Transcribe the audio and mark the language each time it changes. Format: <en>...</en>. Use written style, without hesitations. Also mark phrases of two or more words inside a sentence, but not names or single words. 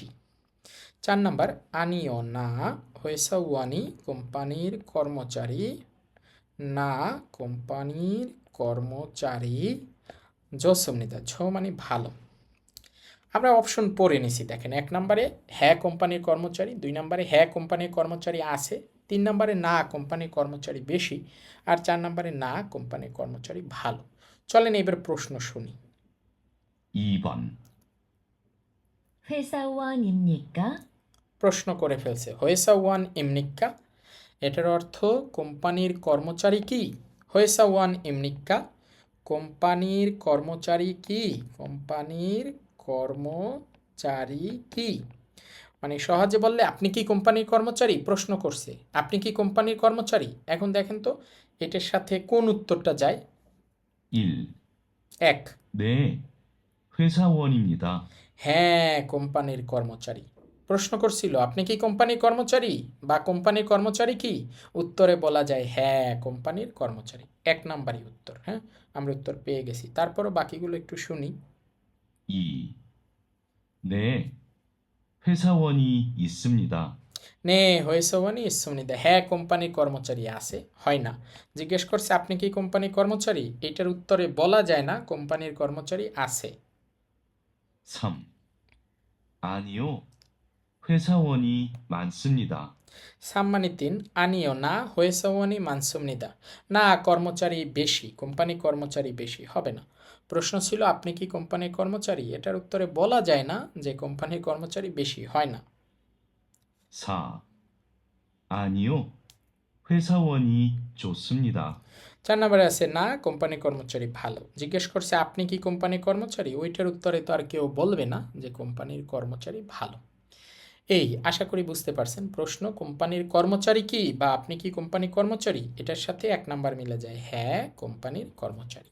<bn>4 নাম্বার আনিও না</bn> <ko>회사원이,</ko> <bn>কোম্পানির কর্মচারী, না কোম্পানির কর্মচারী জসমনিদা, ঝ মানে ভালো। আমরা অপশন পড়ে নিছি দেখেন, 1 নম্বরে হ্যাঁ কোম্পানির কর্মচারী, 2 নম্বরে হ্যাঁ কোম্পানির কর্মচারী আছে, 3 নম্বরে না কোম্পানির কর্মচারী বেশি, আর 4 নম্বরে না কোম্পানির কর্মচারী ভালো। চলেন এবার প্রশ্ন শুনি।</bn> <ko>2번. 회사원입니까?</ko> <bn>প্রশ্ন করে ফেলছে</bn> <ko>회사원입니까,</ko> <bn>এটার অর্থ কোম্পানির কর্মচারী কি?</bn> <ko>회사원입니까,</ko> <bn>কোম্পানির কর্মচারী কি? কোম্পানির কর্মচারী কি? মানে সহজে বললে আপনি কি কোম্পানির কর্মচারী, প্রশ্ন করছে আপনি কি কোম্পানির কর্মচারী। এখন দেখেন তো এটার সাথে কোন উত্তরটা যায়? 1. এক,</bn> <ko>네, 회사원입니다.</ko> <bn>হ্যাঁ কোম্পানির কর্মচারী। প্রশ্ন করছিল আপনি কি কোম্পানির কর্মচারী বা কোম্পানির কর্মচারী কি, উত্তরে বলা যায় হ্যাঁ কোম্পানির কর্মচারী। এক নাম্বারই উত্তর। হ্যাঁ, আমরা উত্তর পেয়ে গেছি। তারপরও বাকিগুলো একটু শুনি। 2.</bn> <ko>네, 회사원이 있습니다. 네 회사원이 있습니다,</ko> <bn>হ্যাঁ কোম্পানির কর্মচারী আছে, হয় না। জিজ্ঞেস করছে আপনি কি কোম্পানির কর্মচারী, এটার উত্তরে বলা যায় না কোম্পানির কর্মচারী আছে। 3.</bn> <ko>아니요, 회사원이 많습니다.</ko> <bn>সাম্মানি তিন, আনিও না</bn> <ko>회사원이 많습니다,</ko> <bn>না কর্মচারী বেশি, কোম্পানির কর্মচারী বেশি, হবে না। প্রশ্ন ছিল আপনি কি কোম্পানির কর্মচারী, এটার উত্তরে বলা যায় না যে কোম্পানির কর্মচারী বেশি, হয় না। 4.</bn> <ko>아니요, 회사원이 좋습니다.</ko> <bn>4 নম্বরে আছে না কোম্পানির কর্মচারী ভালো। জিজ্ঞেস করছে আপনি কি কোম্পানির কর্মচারী, ওইটার উত্তরে তো আর কেউ বলবে না যে কোম্পানির কর্মচারী ভালো। এই আশা করি বুঝতে পারছেন। প্রশ্ন কোম্পানির কর্মচারী কি বা আপনি কি কোম্পানির কর্মচারী, এটার সাথে 1 নাম্বার মিলে যায় হ্যাঁ কোম্পানির কর্মচারী।</bn>